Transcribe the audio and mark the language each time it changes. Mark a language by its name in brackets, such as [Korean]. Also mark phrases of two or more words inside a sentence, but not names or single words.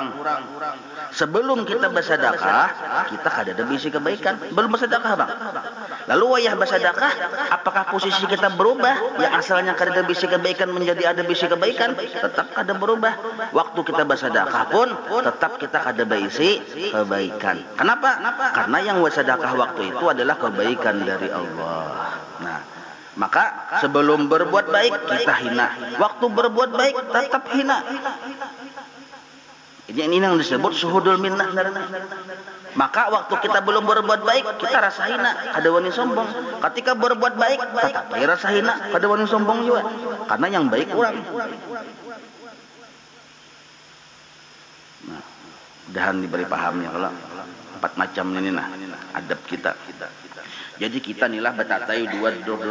[Banjar] Sebelum kita bersedekah, kita kada ada bisi kebaikan. Belum bersedekah, Bang. Lalu wayah bersedekah, apakah posisi kita berubah? Yang asalnya kada ada bisi kebaikan menjadi ada bisi kebaikan, tetap kada berubah. Waktu kita bersedekah pun tetap kita kada bisi kebaikan. Kenapa? [Indonesian] Karena yang bersedekah waktu itu adalah kebaikan dari Allah. Nah, maka sebelum berbuat baik kita hina, waktu berbuat baik tetap hina. Ini yang disebut [Arabic] شهود المنة. [Indonesian] Maka waktu kita belum berbuat baik kita rasa hina, [Banjar] kada wani sombong. Ketika berbuat baik tetap rasa hina, kada wani sombong juga. [Indonesian] Karena yang baik orang. [Banjar] Nah, dahan diberi pahamnya kalau 4 macam ini nah adab kita. Jadi kita nilah batatai 2 duduk.